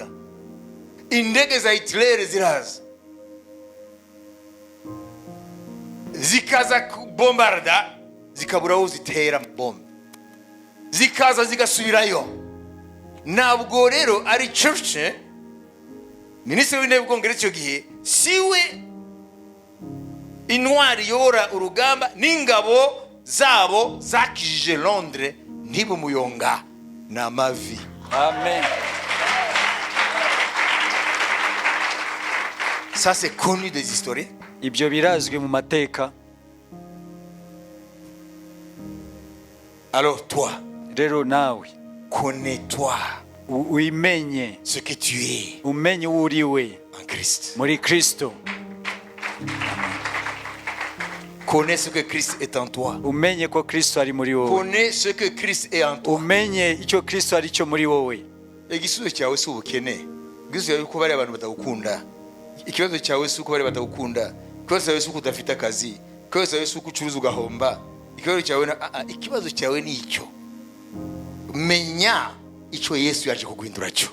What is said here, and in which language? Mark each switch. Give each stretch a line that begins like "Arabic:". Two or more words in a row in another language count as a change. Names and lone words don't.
Kinyarwanda: Indege za Hitler ziraza, zikaza bombarda, zikabura aho zitera bombe, zikaza zigasubirayo. ntabwo rero ari Churchill minisitiri w'intebe w'ubwongereza icyo gihe siwe intwari yora urugamba n'ingabo zabo zakijije Londres ntibumuyonga n'amavi. Amen.
French: Ça c'est connu des historiens.
Kinyarwanda: Ibyo birazwi mu mateka.
French: Alors toi,
Kinyarwanda: Rero nawe
French: connais-toi
Kinyarwanda: uimenye
French: ce que tu es
Kinyarwanda: umenye uwo uri we
French: en Christ.
Kinyarwanda: muri Kristo.
French: Connais ce que Christ est en toi.
Kinyarwanda: Umenye ko Kristo ari muri wowe.
French: Connais ce que Christ est en toi.
Kinyarwanda: Umenye icyo Kristo ari cyo muri wowe. Igisubizo cyawe si ubukene. Igisubizo cyawe ko bari abantu batagukunda. Ikibazo cyawe si uko bari batagukunda. Ikibazo cyawe si uko udafite akazi. Ikibazo cyawe si uko ucuruza ugahomba. Ikibazo cyawe ni icyo. Menya icyo Yesu yaje kuguhindura cyo.